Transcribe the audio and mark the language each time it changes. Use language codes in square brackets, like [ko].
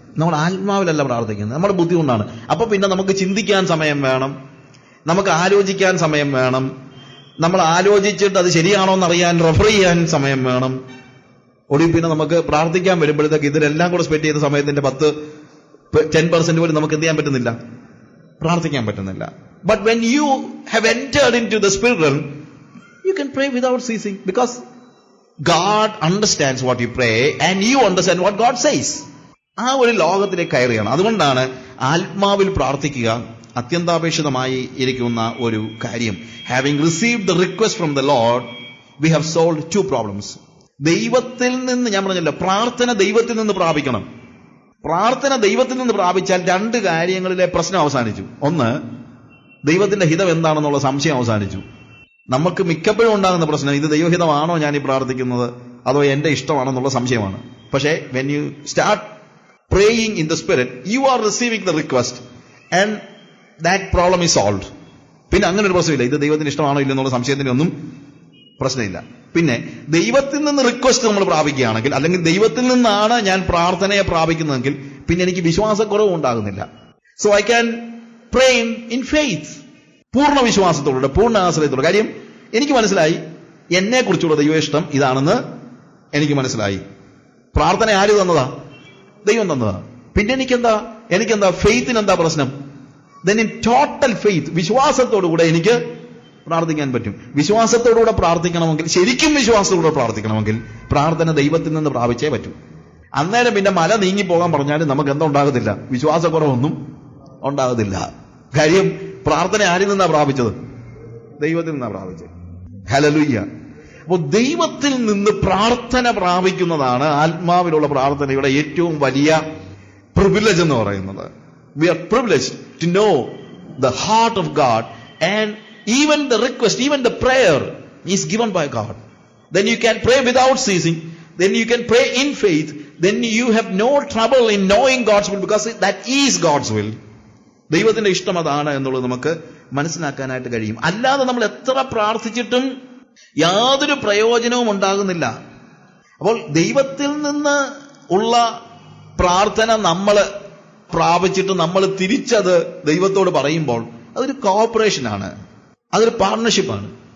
[ml] നമ്മൾ ആത്മാവിലല്ല പ്രാർത്ഥിക്കുന്നത്, നമ്മുടെ ബുദ്ധി കൊണ്ടാണ്. അപ്പൊ പിന്നെ നമുക്ക് ചിന്തിക്കാൻ സമയം വേണം, നമുക്ക് ആലോചിക്കാൻ സമയം വേണം, നമ്മൾ ആലോചിച്ചിട്ട് അത് ശരിയാണോ എന്നറിയാൻ റെഫർ ചെയ്യാൻ സമയം വേണം. ഒടുവിൽ പിന്നെ നമുക്ക് പ്രാർത്ഥിക്കാൻ വരുമ്പോഴത്തേക്ക് ഇതിലെല്ലാം കൂടെ സ്പെൻഡ് ചെയ്ത സമയത്തിന്റെ 10% പോലും നമുക്ക് എന്ത് ചെയ്യാൻ പറ്റുന്നില്ല, പ്രാർത്ഥിക്കാൻ പറ്റുന്നില്ല. [en] But when you have entered into the spirit realm, you can pray without ceasing, because God understands what you pray and you understand what God says. [ml] ആ ഒരു ലോകത്തിലേക്ക് കയറുകയാണ്. അതുകൊണ്ടാണ് ആത്മാവിൽ പ്രാർത്ഥിക്കുക അത്യന്താപേക്ഷിതമായി ഇരിക്കുന്ന ഒരു കാര്യം. [en] Having received the request from the Lord, we have solved 2 problems. [ml] ദൈവത്തിൽ നിന്ന്, ഞാൻ പറഞ്ഞല്ലോ, പ്രാർത്ഥന ദൈവത്തിൽ നിന്ന് പ്രാപിക്കണം. പ്രാർത്ഥന ദൈവത്തിൽ നിന്ന് പ്രാപിച്ചാൽ 2 കാര്യങ്ങളിലെ പ്രശ്നം അവസാനിച്ചു. ഒന്ന്, ദൈവത്തിന്റെ ഹിതം എന്താണെന്നുള്ള സംശയം അവസാനിച്ചു. നമുക്ക് മിക്കപ്പോഴും ഉണ്ടാകുന്ന പ്രശ്നം, ഇത് ദൈവഹിതമാണോ ഞാൻ ഈ പ്രാർത്ഥിക്കുന്നത്, അതോ എന്റെ ഇഷ്ടമാണെന്നുള്ള സംശയമാണ്. പക്ഷേ [en] when you start praying in the spirit, you are receiving the request and that problem is solved. [ml] പിന്നെ അങ്ങനെ ഒരു പ്രശ്നമില്ല, ഇത് ദൈവത്തിന് ഇഷ്ടമാണോ ഇല്ലെന്നുള്ള സംശയത്തിന് ഒന്നും പ്രശ്നമില്ല. പിന്നെ ദൈവത്തിൽ നിന്ന് റിക്വസ്റ്റ് നമ്മൾ പ്രാപിക്കുകയാണെങ്കിൽ, അല്ലെങ്കിൽ ദൈവത്തിൽ നിന്നാണ് ഞാൻ പ്രാർത്ഥനയെ പ്രാപിക്കുന്നതെങ്കിൽ, പിന്നെ എനിക്ക് വിശ്വാസക്കുറവ് ഉണ്ടാകുന്നില്ല. [en] So I can pray in faith. [ml] പൂർണ്ണ വിശ്വാസത്തോടെ, പൂർണ്ണ ആശ്രയത്തോടെ. കാര്യം എനിക്ക് മനസ്സിലായി, എന്നെ കുറിച്ചുള്ള ദൈവ ഇഷ്ടം ഇതാണെന്ന് എനിക്ക് മനസ്സിലായി. പ്രാർത്ഥന ആര് തന്നതാ? ദൈവം തന്നതാ. പിന്നെ എനിക്കെന്താ ഫെയ്ത്തിന് എന്താ പ്രശ്നം? [en] then in total faith, [ml] വിശ്വാസത്തോടുകൂടെ എനിക്ക് പ്രാർത്ഥിക്കാൻ പറ്റും. വിശ്വാസത്തോടുകൂടെ പ്രാർത്ഥിക്കണമെങ്കിൽ, ശരിക്കും വിശ്വാസത്തോടുകൂടെ പ്രാർത്ഥിക്കണമെങ്കിൽ പ്രാർത്ഥന ദൈവത്തിൽ നിന്ന് പ്രാപിച്ചേ പറ്റൂ. അന്നേരം പിന്നെ മല നീങ്ങിപ്പോകാൻ പറഞ്ഞാലും നമുക്ക് എന്താ ഉണ്ടാകത്തില്ല, വിശ്വാസക്കുറവൊന്നും ഉണ്ടാകത്തില്ല. കാര്യം പ്രാർത്ഥന ആരിൽ നിന്നാ പ്രാപിച്ചത്? ദൈവത്തിൽ നിന്നാ പ്രാപിച്ചത്. ഹല്ലേലൂയ. അപ്പോൾ ദൈവത്തിൽ നിന്ന് പ്രാർത്ഥന പ്രാപിക്കുന്നതാണ് ആത്മാവിലുള്ള പ്രാർത്ഥനയുടെ ഏറ്റവും വലിയ പ്രിവിലേജ് എന്ന് പറയുന്നത്. [en] We are privileged to know the heart of God, and even the request, even the prayer is given by God. Then you can pray without ceasing. Then you can pray in faith. Then you have no trouble in knowing God's will, because that is God's will. [ml] ദൈവത്തിന്റെ ഇഷ്ടം അതാണ് എന്നുള്ളത് നമുക്ക് മനസ്സിലാക്കാനായിട്ട് കഴിയും. അല്ലാതെ നമ്മൾ എത്ര പ്രാർത്ഥിച്ചിട്ടും യാതൊരു പ്രയോജനവും ഉണ്ടാകുന്നില്ല. അപ്പോൾ ദൈവത്തിൽ നിന്ന് ഉള്ള പ്രാർത്ഥന നമ്മൾ പ്രാപിച്ചിട്ട് നമ്മൾ തിരിച്ചത് ദൈവത്തോട് പറയുമ്പോൾ അതൊരു കോഓപ്പറേഷനാണ്, അതൊരു പാർട്ണർഷിപ്പാണ്.